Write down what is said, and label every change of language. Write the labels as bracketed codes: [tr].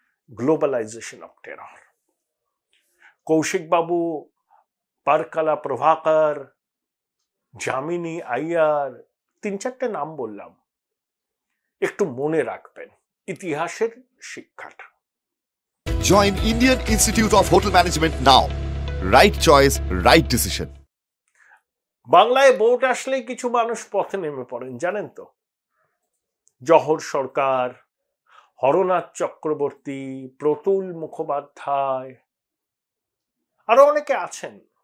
[en] Globalization of terror. [bn] Kaushik বাবু, পারকালা প্রভাকর, যামিনী আইয়ার, 3-4টে নাম বললাম, একটু মনে রাখবেন ইতিহাসের শিক্ষাটা। [en] Join Indian Institute of Hotel Management now. Right choice, right decision. [bn] বাংলায় ভোট আসলেই কিছু মানুষ পথে নেমে পড়েন, জানেন তো? জহর সরকার, হরনাথ চক্রবর্তী, প্রতুল মুখোপাধ্যায়, আরো অনেকে আছেন।